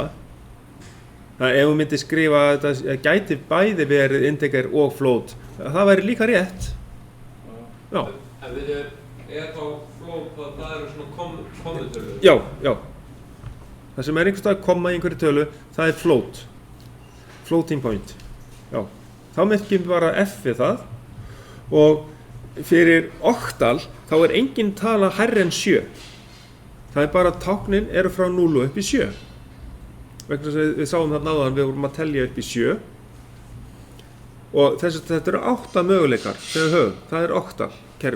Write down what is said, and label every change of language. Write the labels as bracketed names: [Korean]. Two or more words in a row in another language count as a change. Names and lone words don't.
[Icelandic] Ef þú myndir skrifa að þetta gæti bæði verið integer og float, það væri líka rétt. Já. En þá float að það eru svona kommutölur? Já. Það sem einhvers staðar komma í einhverju tölu, það float. [English] Floating point. [Icelandic] Já. Þá merkjum við bara F við það og fyrir oktal þá engin tala hærri en 7. Það bara táknin eru frá 0 upp í 7. Vegna þess að við sáum þarna áðan, við vorum að telja upp í 7 og þetta eru 8 möguleikar sem við höfum, það oktal kerfi.